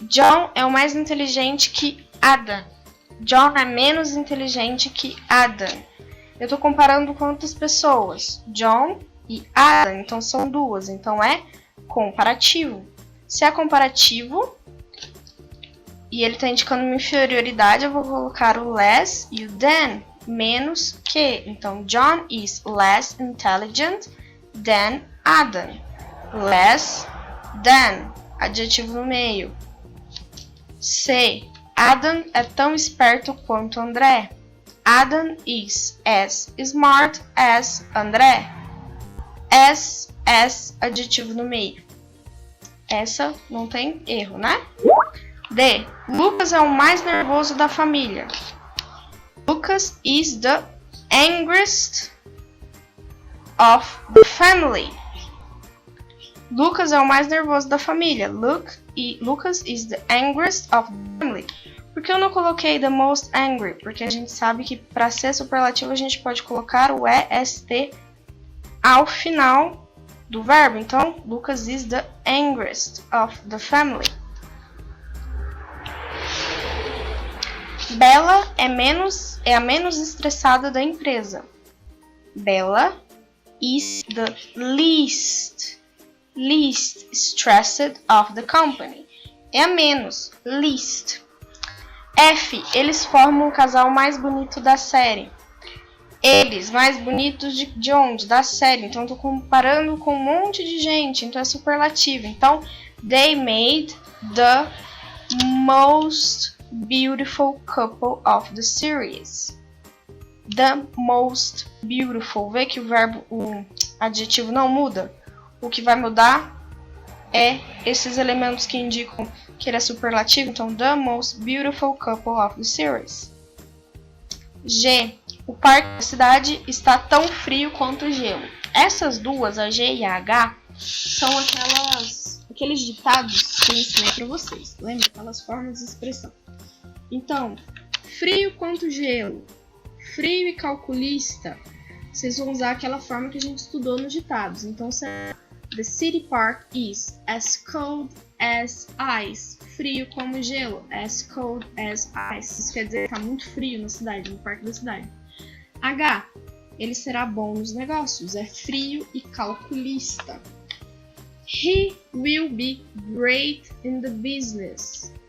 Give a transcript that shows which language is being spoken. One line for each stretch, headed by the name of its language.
Portuguese: John é o mais inteligente que Adam. John é menos inteligente que Adam. Eu estou comparando quantas pessoas? John e Adam. Então são duas. Então é comparativo. Se é comparativo e ele está indicando uma inferioridade, eu vou colocar o less e o than. Menos que. Então
English: John is less intelligent than Adam.
Portuguese: Less than, adjetivo no meio. C. Adam é tão esperto quanto André.
English: Adam is as smart as André.
Portuguese: As, adjetivo no meio. Essa não tem erro, né? D. Lucas é o mais nervoso da família.
English: Lucas is the angriest of the family.
Portuguese: Lucas é o mais nervoso da família.
English: Lucas is the angriest of the family.
Portuguese: Por que eu não coloquei
English: the most angry?
Portuguese: Porque a gente sabe que para ser superlativo a gente pode colocar o EST ao final do verbo. Então,
English: Lucas is the angriest of the family.
Portuguese: Bella é a menos estressada da empresa.
English: Bella is the least stressed of the company.
Portuguese: É a menos, least. F, eles formam o casal mais bonito da série. Eles, mais bonitos de onde? Da série. Então, eu tô comparando com um monte de gente. Então, é superlativo. Então,
English: they made the most beautiful couple of the series. The most beautiful.
Portuguese: Vê que o verbo, o adjetivo não muda? O que vai mudar é esses elementos que indicam que ele é superlativo. Então,
English: the most beautiful couple of the series.
Portuguese: G. O parque da cidade está tão frio quanto o gelo. Essas duas, a G e a H, são aqueles ditados que eu ensinei para vocês. Lembra? Aquelas formas de expressão. Então, frio quanto gelo. Frio e calculista. Vocês vão usar aquela forma que a gente estudou nos ditados. Então,
English: the city park is as cold as ice.
Portuguese: Frio como gelo.
English: As cold as ice.
Portuguese: Isso quer dizer que está muito frio na cidade, no parque da cidade. H. Ele será bom nos negócios. É frio e calculista.
English: He will be great in the business.